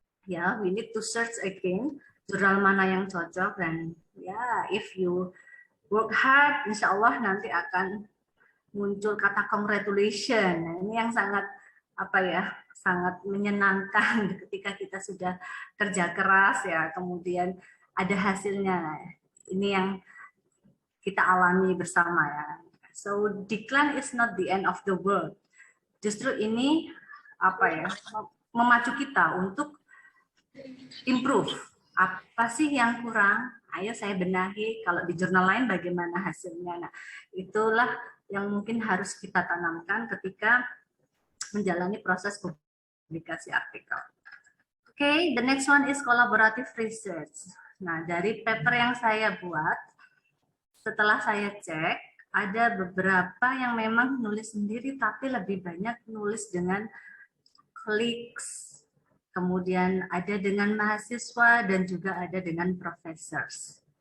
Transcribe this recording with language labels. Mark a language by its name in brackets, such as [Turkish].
[Indonesian] Ya, [English] we need to search again [Indonesian] jurnal mana yang cocok, dan ya, [English] if you work hard, [Indonesian] insya Allah nanti akan muncul kata congratulations. Nah, ini yang sangat apa ya, sangat menyenangkan ketika kita sudah kerja keras ya, kemudian ada hasilnya. Nah, ini yang kita alami bersama ya. [English] So decline is not the end of the world. [Indonesian] Justru ini apa ya, memacu kita untuk improve. Apa sih yang kurang? Ayo saya benahi. Kalau di jurnal lain bagaimana hasilnya? Nah, itulah yang mungkin harus kita tanamkan ketika menjalani proses publikasi artikel. [English] Oke, the next one is collaborative research. [Indonesian] Nah, dari paper yang saya buat, setelah saya cek, ada beberapa yang memang nulis sendiri, tapi lebih banyak nulis dengan colleagues, kemudian ada dengan mahasiswa, dan juga ada dengan professors.